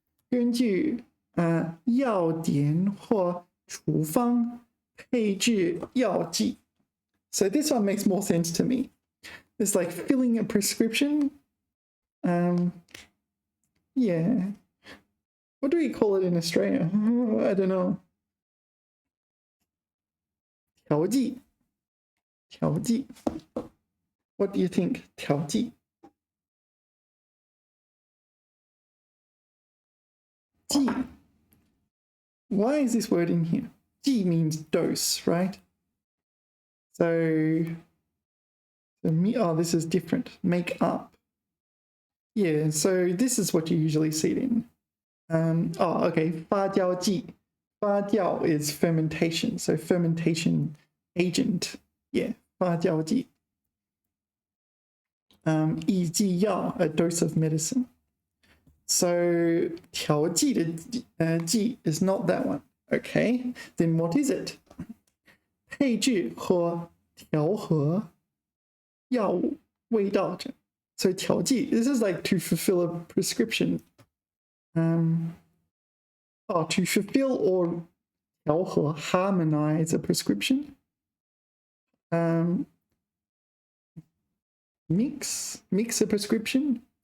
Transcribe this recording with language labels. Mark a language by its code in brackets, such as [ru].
[zh] 根据药典或处方配置药剂。 [en] So this one makes more sense to me. It's like filling a prescription. Yeah. What do we call it in Australia? I don't know. [zh] 调剂. [en] What do you think? 调剂. 剂.Why is this word in here? 剂 means dose, right? So this is different. Make up. Yeah, so this is what you usually see it in. Okay, 发酵剂. 发酵 is fermentation, so fermentation agent. [zh] Yeah, 发酵剂. [en] 抑剂药, a dose of medicine. So [zh] 调剂的剂 [en] is not that one. Okay, then what is it? [zh] 配置和调和药物味道症. [en] So 调剂, this is like to fulfill a prescription. To fulfill or 调和 harmonize a prescription. Mix a prescription.